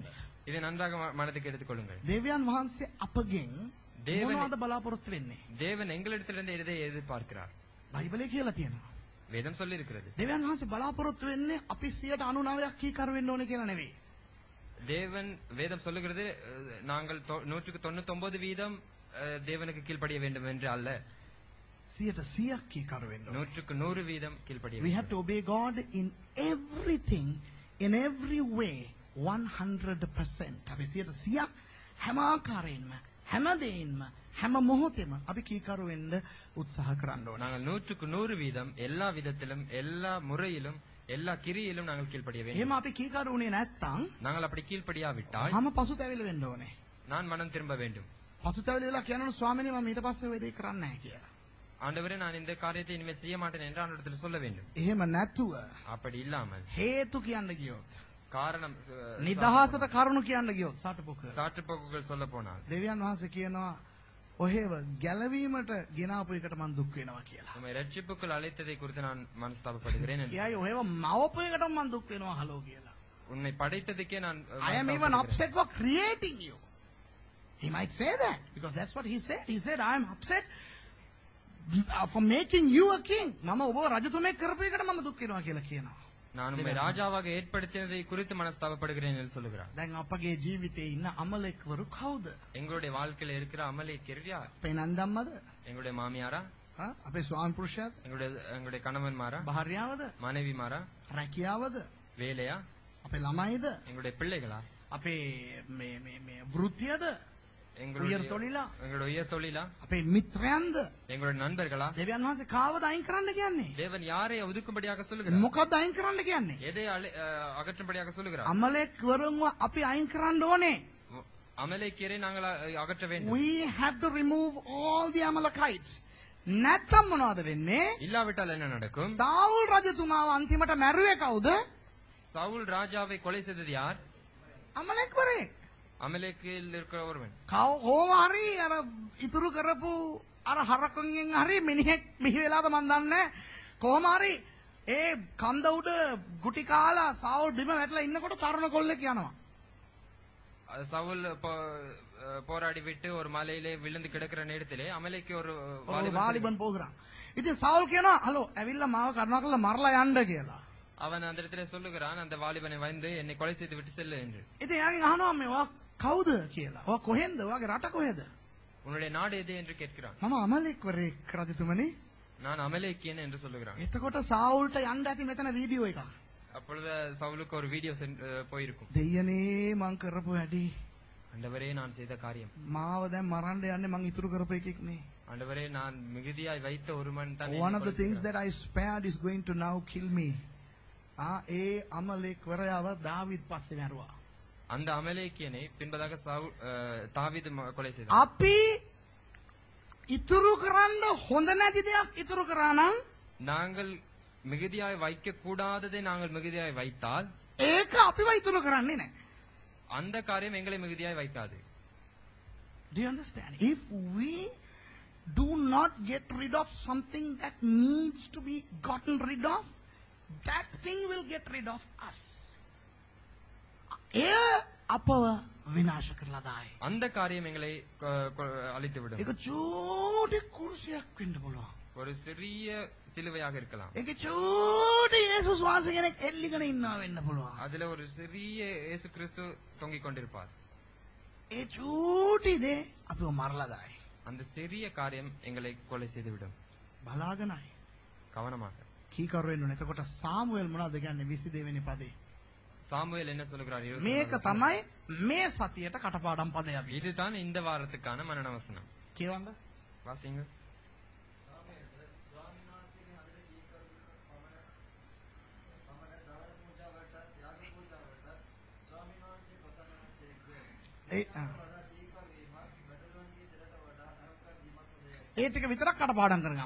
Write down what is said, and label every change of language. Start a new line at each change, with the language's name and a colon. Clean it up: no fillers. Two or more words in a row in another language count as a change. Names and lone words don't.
Tamil: இதை நன்றாக மனதுக்கு எடுத்துக்கொள்ளுங்கள்.
Sinhala: දෙවියන් වහන්සේ අපගෙන්
Tamil: தேவன்
Sinhala: මොනවද බලාපොරොත්තු වෙන්නේ?
Tamil: தேவன் எங்களிடத்திலிருந்து எதை எதிர்பார்க்கிறார்?
Sinhala: බයිබලයේ කියලා තියෙනවා.
Tamil: வேதம் சொல்லி இருக்கிறது.
Sinhala: දෙවියන් වහන්සේ බලාපොරොත්තු වෙන්නේ අපි 99ක් කීකරු වෙන්න ඕනේ කියලා නෙවෙයි.
Tamil: தேவன் வேதம் சொல்லுகிறது நாங்கள் 199% தேவனுக்கு கீழ்ப்படிய வேண்டும் என்று அல்ல.
Sinhala: 100ක් කීකරු වෙන්න ඕනේ.
Tamil: 100% கீழ்ப்படிய
English: We have to obey God in everything, in every way, 100%.
Sinhala: අපි 100ක් හැම ආකාරයෙන්ම, හැම දෙයින්ම, හැම මොහොතෙම අපි කීකරු වෙන්න උත්සාහ කරන්න ඕනේ.
Tamil: நாங்கள் 100% எல்லா விதத்திலும் எல்லா முறையிலும் எல்லா கிரியிலும் நாங்கள் கீழ்ப்படிய வேண்டும்.
Sinhala: එහෙම අපි කීකරු වුණේ නැත්නම්
Tamil: நாங்கள் அப்படி கீழ்ப்படியாவிட்டால்
Sinhala: මම පසුතැවිලි වෙන්න ඕනේ.
Tamil: நான் மனம் திரும்ப வேண்டும்.
Sinhala: පසුතැවිලි වෙලා කියනවා ස්වාමීනි මම ඊට පස්සේ ඔය දේ කරන්නේ නැහැ කියලා.
Tamil: ஆண்டவரே நான் இந்த காரியத்தை இனிமேல் செய்ய மாட்டேன் என்று ஆண்டவரிடத்தில் சொல்ல வேண்டும்.
Sinhala: එහෙම නැතුව
Tamil: அப்படி இல்லாமல்
Sinhala: හේතු කියන්න ගියොත්
Tamil: காரணம்
Sinhala: නිදහසට කරුණු කියන්න ගියොත් සාටපොක
Tamil: சாற்றுப்போக்குகள் சொல்ல போனால்
Sinhala: දෙවියන් වහන්සේ කියනවා ඔහෙව ගැලවීමට ගෙනාපු එකට මම දුක් වෙනවා කියලා.
Tamil: உம்மை ரட்சிப்புக்குள் அழைத்ததை குறித்து நான் மனஸ்தாபப்படுகிறேன் என்று.
Sinhala: එයයි ඔහෙව මවපු එකට මම දුක් වෙනවා හලෝ කියලා.
Tamil: உன்னை படைத்ததுக்கே நான்
English: I am even upset for creating you. He might say that because that's what he said. He said I am upset for making you a king.
Sinhala: මම ඔබ රජතුමෙක් කරපු එකට මම දුක් වෙනවා කියලා කියනවා.
Tamil: நான் உம்மை ராஜாவாக ஏற்படுத்தினதை குறித்து மனஸ்தாபப்படுகிறேன் என்று சொல்லுகிறார்.
Sinhala: දැන් අපගේ ජීවිතේ ඉන්න අමලෙක්වරු කවුද?
Tamil: எங்களுடைய வாழ்க்கையில இருக்கிற அமலேக்கியர் யார்?
Sinhala: අපේ නන්දම්මද?
Tamil: எங்களுடைய மாமியாரா?
Sinhala: අපේ ස්වාමි පුරුෂයාද?
Tamil: எங்களுடைய கணவன்மாரா?
Sinhala: භාර්යාවද?
Tamil: மனைவிமாரா?
Sinhala: රැකියාවද?
Tamil: வேலையா?
Sinhala: අපේ ළමයිද?
Tamil: எங்களுடைய பிள்ளைகளா?
Sinhala: අපේ මේ වෘත්තියද?
Tamil: எங்களுடைய உயர் தொழிலா?
Sinhala: අපේ මිත්‍රයන්ද?
Tamil: எங்களுடைய நண்பர்களா?
Sinhala: දෙවියන් වහන්සේ කාවද අයින් කරන්න කියන්නේ?
Tamil: தேவன் யாரை ஒதுக்கும்படியாக சொல்லுகிறார்?
Sinhala: මොකක්ද අයින් කරන්න කියන්නේ?
Tamil: எதை அகற்றும்படியாக சொல்லுகிறார்?
Sinhala: අමලෙක්වරුන්ව අපි අයින් කරන්න ඕනේ.
Tamil: அமலேக்கியரை நாங்கள் அகற்ற வேண்டும்.
English: We have to remove all the Amalekites.
Sinhala: නැත්තම් මොනවද වෙන්නේ?
Tamil: இல்லாவிட்டால் என்ன நடக்கும்?
Sinhala: සාවුල් රජතුමාව අන්තිමට මැරුවේ කවුද?
Tamil: சவுல் ராஜாவை கொலை செய்தது யார்?
Sinhala: අමලෙක්වරේ.
Tamil: அமலேக்கில் இருக்கிற ஒருவன்.
Sinhala: කොහොම හරි අර ඉතුරු කරපු අර හරකුන්ගෙන් හරි මිනිහෙක් බිහි වෙලාද මන් දන්නේ. කොහොම හරි ඒ කන්ද උඩ ගුටි කාලා සාවුල් බිම වැටලා ඉන්නකොට තරුණ කොල්ලෙක් යනවා.
Tamil: சவுல் போராடி விட்டு ஒரு மலையிலே விழுந்து கிடக்கிற நேரத்திலே அமலேக்கு ஒரு வாலிபன் போகிறான்.
Sinhala: ඉතින් සාවුල් කියනවා හලෝ ඇවිල්ලා මාව කරුණාකරලා මරලා යන්න කියලා.
Tamil: அவன் அந்த இடத்திலே சொல்லுகிறான் அந்த வாலிபனை வந்து என்னை கொலை செய்து விட்டு செல்லு என்று.
Sinhala: ඉතින් එයාගෙන් අහනවා මේ ඔයා කවුද කියලා. ඔයා කොහෙන්ද? ඔයාගේ රට කොහෙද?
Tamil: உன்னுடைய நாடு எது என்று கேட்கிறான்.
Sinhala: මම අමලෙක්වරයෙක් රජතුමනි.
Tamil: நான் அமலேக்கியன் என்று சொல்லுகிறான்.
Sinhala: එතකොට සාවුල්ට යන්න ඇති මෙතන වීඩියෝ එකක්.
Tamil: அப்பொழுது சவுலுக்கு ஒரு வீடியோ போயிருக்கும்.
Sinhala: දෙයනේ මං කරපු වැඩි.
Tamil: ஆண்டவரே நான் செய்த காரியம்.
Sinhala: මාව දැන් මරන්න යන්නේ මං ඉතුරු කරපු එකෙක් නේ.
Tamil: ஆண்டவரே நான் மிகுதியாய் வைத்த ஒருவன் தான்.
English: One of the things that I spared is going to now kill me.
Sinhala: ඒ අමලෙක්වරයව දාවිද් පස්සේ මැරුවා.
Tamil: அந்த அமலேக்கியனை பின்பதாக தாவீது கொலை செய்தார்.
Sinhala: අපි ඉතුරු කරන්න හොඳ නැති දෙයක් ඉතුරු කරා නම්
Tamil: நாங்கள் மிகுதியாய் வைக்க கூடாததை நாங்கள் மிகுதியாய் வைத்தால்
Sinhala: ඒක අපිව ඉතුරු කරන්නේ නැහැ.
Tamil: அந்த காரியம் எங்களை மிகுதியாய் வைக்காது.
English: Do you understand? If we do not get rid of something that needs to be gotten rid of, that thing will get rid of us.
Sinhala: ඒ අපව විනාශ කරලා දායි.
Tamil: அந்த காரியம் எங்களை அழித்து விடும்.
Sinhala: ඒක චූටි කුරුසියක් වෙන්න පුළුවන්.
Tamil: ஒரு சிறிய சிலுவையாக இருக்கலாம்.
Sinhala: ඒක චූටි යේසුස් වහන්සේ කෙනෙක් එල්ලිගෙන ඉන්නවා වෙන්න පුළුවන්.
Tamil: அதுல ஒரு சிறிய இயேசு கிறிஸ்து தொங்கிக் கொண்டிருப்பார்.
Sinhala: ඒ චූටි දේ අපිව මරලා දායි.
Tamil: அந்த சிறிய காரியம் எங்களை கொலை செய்துவிடும்.
Sinhala: බලාගෙනයි.
Tamil: கவனமாக.
Sinhala: කීකරු වෙන්න ඕනේ. එතකොට සාමුවෙල් මොනවද කියන්නේ 22 වෙනි පදේ?
Tamil: சாமுவேல் என்ன சொல்லுகிறார்?
Sinhala: මේක තමයි මේ සතියට කටපාඩම් පදයක්.
Tamil: இதுதான் இந்த வாரத்துக்கான மரண வசனம்.
Sinhala: කියවන්න.
Tamil: வாசிங்க.
Sinhala: ඒ ටික විතරක් කටපාඩම් කරගන්න.